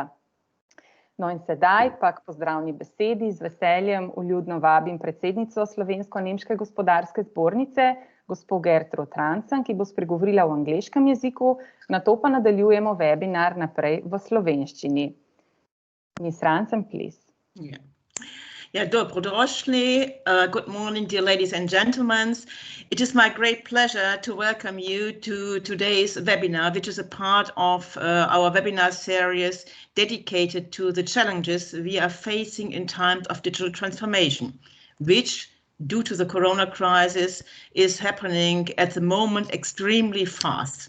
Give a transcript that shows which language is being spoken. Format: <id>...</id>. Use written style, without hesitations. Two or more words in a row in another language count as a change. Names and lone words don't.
<sl>No in sedaj pa k pozdravni besedi z veseljem vljudno vabim predsednico Slovensko-nemške gospodarske zbornice, gospo Gertrud Rancan, ki bo spregovorila v angleškem jeziku, nato pa nadaljujemo webinar naprej v slovenščini.</sl> <en>Ms. Rancan, please.</en> <sl>Dobrodošli.</sl> <en>Good morning, dear ladies and gentlemen. It is my great pleasure to welcome you to today's webinar, which is a part of our webinar series dedicated to the challenges we are facing in times of digital transformation, which, due to the corona crisis, is happening at the moment extremely fast.</en>